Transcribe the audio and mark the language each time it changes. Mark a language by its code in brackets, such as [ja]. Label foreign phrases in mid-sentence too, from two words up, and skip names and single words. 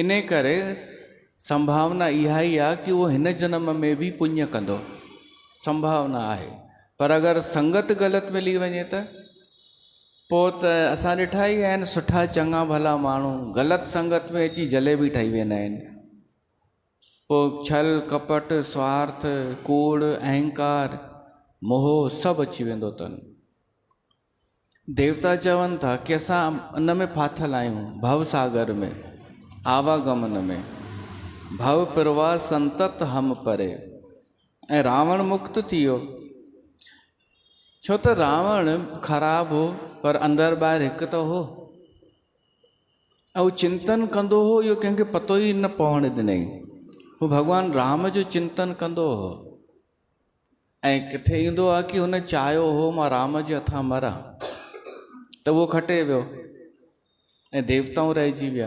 [sd] इन करे संभावना इहा ई आहे कि उहो हिन जन्म में बि पुण्य कंदो, संभावना आहे। पर अगरि संगत ग़लति मिली वञे त पोइ त असां ॾिठा ई आहिनि, सुठा चङा भला माण्हू ग़लति संगत में अची जलेबी ठही वेंदा आहिनि। पोइ छल कपट स्वार्थ कूड़ अहंकार मोह सभु अची वेंदो अथनि। देवता चवनि था कि असां उन में फाथल आहियूं, भव सागर में, आवागमन में। [awa] भव प्रवाह संतत हम परे। [sd] ऐं रावण मुक्त थी वियो, छो त रावण ख़राबु हो पर अंदरि ॿाहिरि हिकु त हो, ऐं हू चिंतन कंदो हो, इहो कंहिंखे पतो ई न पवणु ॾिनई। हू भॻवानु राम जो चिंतन कंदो हो, ऐं किथे ईंदो आहे कि हुन चाहियो हो मां राम जे हथां मरां, त उहो खटे वियो ऐं देवताऊं रहिजी विया।